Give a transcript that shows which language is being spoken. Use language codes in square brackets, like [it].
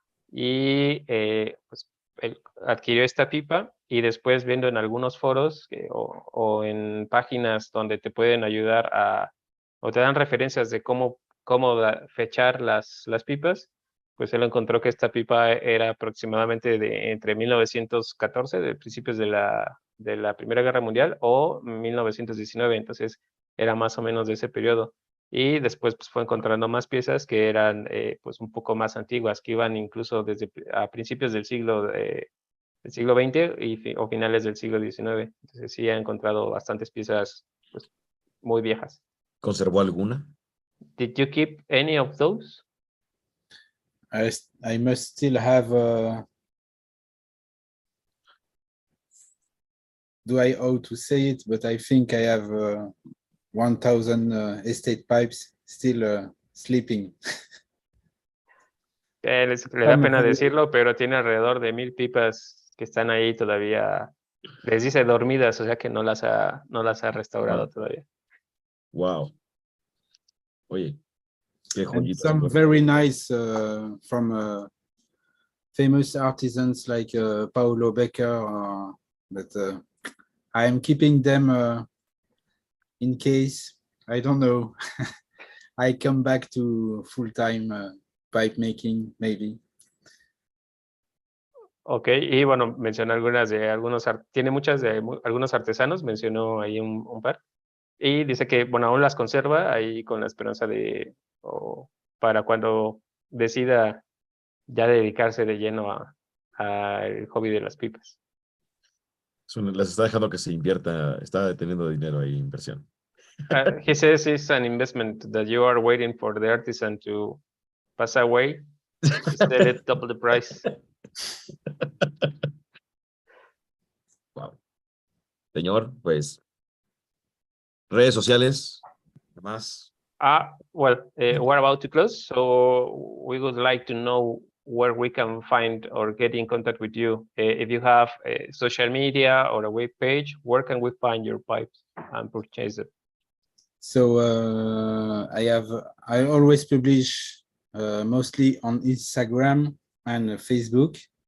[es] Y pues él adquirió esta pipa y después viendo en algunos foros o en páginas donde te pueden ayudar o te dan referencias de cómo fechar las pipas, pues él encontró que esta pipa era aproximadamente entre 1914, de principios de la Primera Guerra Mundial, o 1919, entonces era más o menos de ese periodo. Y después pues, fue encontrando más piezas que eran pues un poco más antiguas, que iban incluso desde a principios del siglo XX o finales del siglo XIX. Entonces sí ha encontrado bastantes piezas pues, muy viejas. ¿Conservó alguna? [en] Did you keep any of those? I must still have. Do I owe to say it? But I think I have 1,000 estate pipes still sleeping. [es] Le da pena decirlo, pero tiene alrededor de 1000 pipas que están ahí todavía, les dice dormidas, o sea que no las ha restaurado todavía. Wow. Oye, qué [en] And [es] joyitas. [en] some very nice from famous artisans like Paulo Becker, but I am keeping them in case, I don't know, I come back to full-time pipe making, maybe. [es] Ok, y bueno, mencionó algunas de algunos, tiene muchas de algunos artesanos, mencionó ahí un par. Y dice que, bueno, aún las conserva ahí con la esperanza de, para cuando decida ya dedicarse de lleno al hobby de las pipas. Les está dejando que se invierta, está teniendo dinero ahí, inversión. [en] He says it's an investment that you are waiting for the artisan to pass away, to sell it double the price. Wow. [es] Señor, pues, redes sociales, más. [en] Well, we're about to close, so we would like to know where we can find or get in contact with you. If you have social media or a web page, where can we find your pipes and purchase it? So I always publish mostly on Instagram and Facebook.